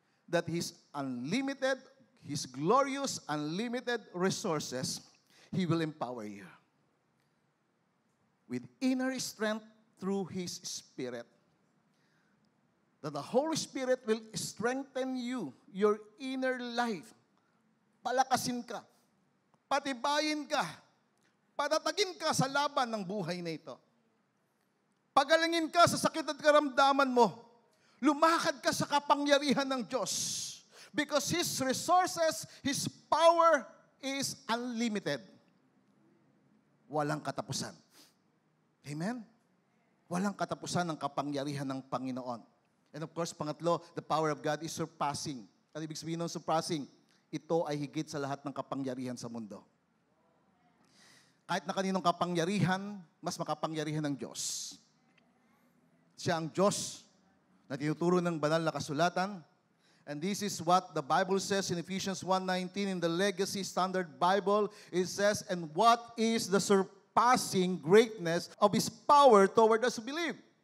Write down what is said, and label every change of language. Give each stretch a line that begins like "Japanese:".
English: That His unlimited, His glorious, unlimited resources, He will empower you. With inner strength through His Spirit. That the Holy Spirit will strengthen you, your inner life.
Filipino: Palakasin ka. Patibayin ka, patatagin ka sa laban ng buhay na ito. Pagalingin ka sa sakit at karamdaman mo. Lumakad ka sa kapangyarihan ng Diyos.
English: Because His resources, His power is unlimited.
Filipino: Walang katapusan. Amen? Walang katapusan ng kapangyarihan ng Panginoon.
English: And of course, pangatlo, the power of God is surpassing.
Filipino: Ano ibig sabihin ng surpassing? Ito ay higit sa lahat ng kapangyarihan sa mundo. Kahit na kaninong kapangyarihan, mas makapangyarihan ng Diyos. Siya ang Diyos na tinuturo ng banal na kasulatan.
English: And this is what the Bible says in Ephesians 1:19 in the Legacy Standard Bible. It says, and what is the surpassing greatness of His power toward us who believe?